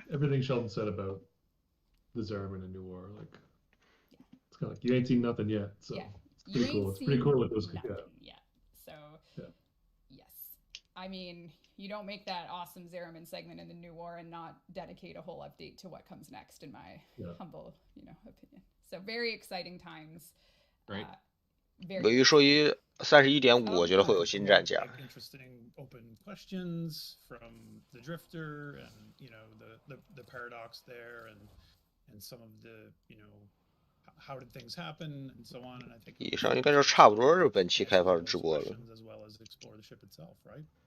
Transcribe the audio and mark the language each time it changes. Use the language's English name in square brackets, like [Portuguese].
[English] ？Everything Sheldon said about the Zariman and New War, like it's kind of like you ain't seen nothing yet. So yeah. It's pretty cool. It's pretty cool what those could get. Yeah. So yes, I mean, you don't make that awesome Zariman segment in the New War and not dedicate a whole update to what comes next, in my humble, opinion. So very exciting times. Right. [Chinese] 尾鱼说一31.5，我觉得会有新战甲。 [English] Interesting open questions from the Drifter, and the paradox there, and some of the how did things happen and so on. And I think [Chinese] 以上应该就差不多是本期开发者直播了。 [English] as well as explore the ship itself, right?